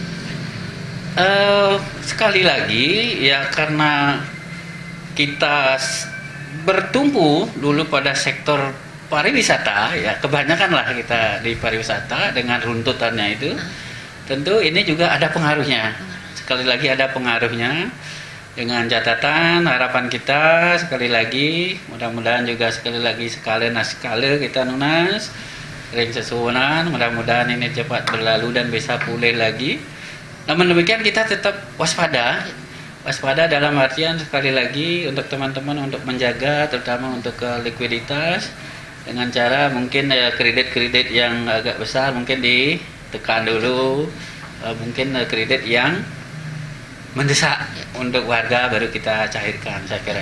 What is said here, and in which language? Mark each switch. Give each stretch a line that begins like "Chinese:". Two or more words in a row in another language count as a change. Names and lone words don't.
Indonesian: Sekali lagi ya, karena kita bertumpu dulu pada sektor pariwisata ya, kebanyakan lah kita di pariwisata dengan runtutannya itu, tentu ini juga ada pengaruhnya. Sekali lagi ada pengaruhnya, dengan catatan harapan kita sekali lagi mudah-mudahan juga sekali lagi sekali kita
Balinese: nunas ring sesuunan,
Indonesian: mudah-mudahan ini cepat berlalu dan bisa pulih lagi. Namun demikian kita tetap waspada dalam artian sekali lagi untuk teman-teman untuk menjaga terutama untuk likuiditas dengan cara mungkin kredit yang agak besar mungkin ditekan dulu, mungkin kredit yang mendesak untuk warga baru kita cairkan, saya kira.